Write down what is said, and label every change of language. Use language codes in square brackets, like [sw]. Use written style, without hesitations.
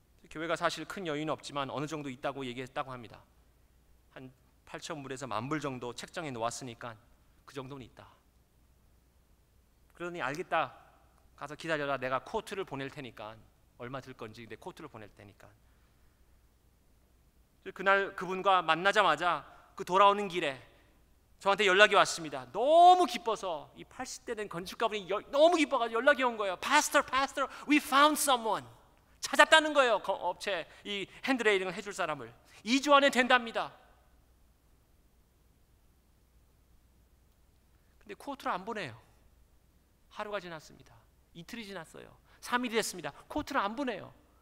[ko] 교회가 사실 큰 여유는 없지만 어느 정도 있다고 얘기했다고 합니다. 한 8,000불에서 10,000불 정도 책정해 놓았으니까 그 정도는 있다. 그러더니 알겠다. 가서 기다려라. 내가 코트를 보낼 테니까 얼마 들 건지 내 코트를 보낼 테니까. 그날 그분과 만나자마자 그 돌아오는 길에 저한테 연락이 왔습니다. 너무 기뻐서 이 80대 된 건축가분이 너무 기뻐가지고 연락이 온 거예요. [en] Pastor, we found someone. [ko] 찾았다는 거예요. 업체 이 핸드레일링을 해줄 사람을. 2주 안에 된답니다. 근데 코트를 안 보내요. 하루가 지났습니다. 이틀이 지났어요. 3일이 됐습니다. 코트를 안 보내요.